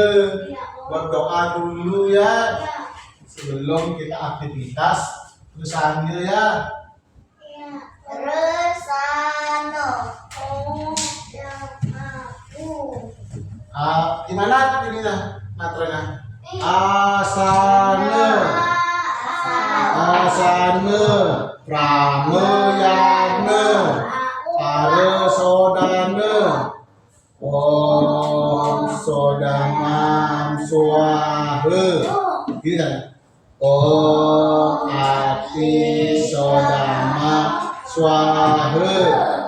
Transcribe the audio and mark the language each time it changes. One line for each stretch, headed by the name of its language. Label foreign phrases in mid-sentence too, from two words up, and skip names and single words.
Indonesian: Berdoa dulu ya. Sebelum kita aktivitas tulisannya ya. Di mana ininya materinya?
Sanskrit: Asana, pramayana, paresodana, om sodamam swaha.
Indonesian: Gitu kan?
Sanskrit: Om ati sodama swaha.